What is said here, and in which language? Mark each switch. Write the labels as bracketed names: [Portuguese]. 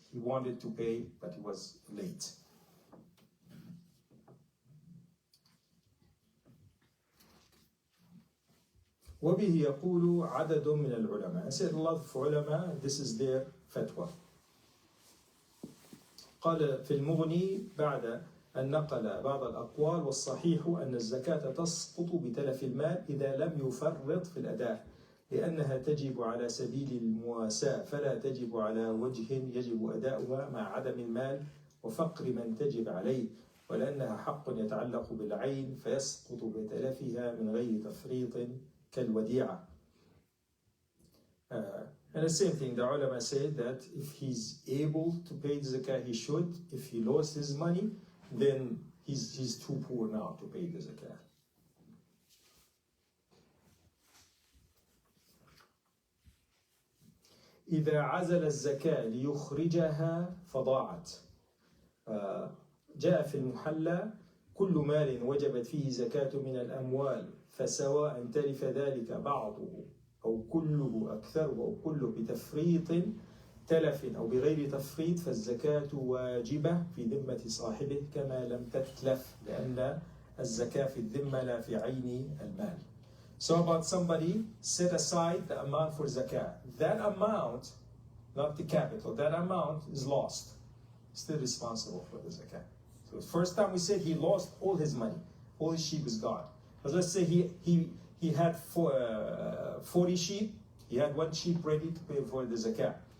[English] He wanted to pay, but he was late. [Arabic] وبه يقول عدد من العلماء. [English] I said a lot of ulama, this is their fatwa. [Arabic] قال في المغني بعد أن نقل بعض الأقوال والصحيح أن الزكاة تسقط بتلف المال إذا لم يفرط في الأداء لأنها تجب على سبيل المواساة فلا تجب على وجه يجب أداؤها مع عدم المال وفقر من تجب عليه ولأنها حق يتعلق بالعين فيسقط بتلفها من غير تفريط كالوديعة. [English] And the same thing, the ulama said that if he's able to pay the zakah, he should. If he lost his money, then he's too poor now to pay the zakah. [Arabic] إذا عزل الزكاة ليخرجها فضاعت. جاء في المحلى كل مال وجبت فيه زكاة من الأموال فسواء تلف ذلك بعضه أو كله أكثره أو كله بتفريط تلف أو بغير تفريط فالزكاة واجبة في ذمة صاحبه كما لم تتلف لأن الزكاة في الذمة لا في عين المال. [English] So about somebody set aside the amount for zakah. That amount, not the capital, that amount is lost. Still responsible for the zakah. So the first time we said he lost all his money, all his sheep is gone. But let's say he had 40 sheep, he had 1 sheep ready to pay for the zakah.